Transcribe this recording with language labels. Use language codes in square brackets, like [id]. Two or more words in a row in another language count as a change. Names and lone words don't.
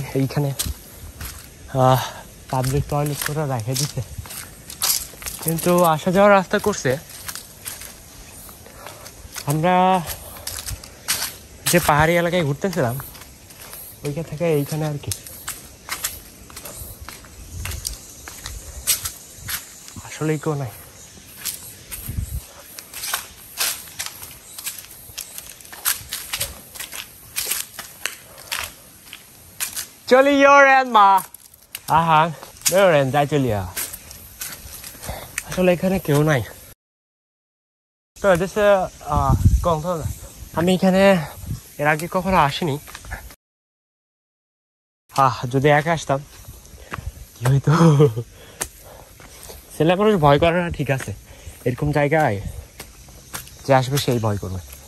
[bn] এইখানে পাবলিক টয়লেট করে রেখে দিছে, কিন্তু আসা যাওয়ার রাস্তা করছে। আমরা যে পাহাড়ি এলাকায় ঘুরতেছিলাম ওইখান থেকে এইখানে আর কি। আসলেই কেউ নাই। [zh] 这里有人吗？阿航，没有人在这里啊。 [bn] আসলে এখানে কেউ নাই। তো এদেশে কম তো আমি এখানে এর আগে কখনো আসিনি। যদি একা আসতাম কি হইতো। ছেলে মানুষ ভয় করে না, ঠিক আছে, এরকম জায়গায় যে আসবে সেই ভয় করবে।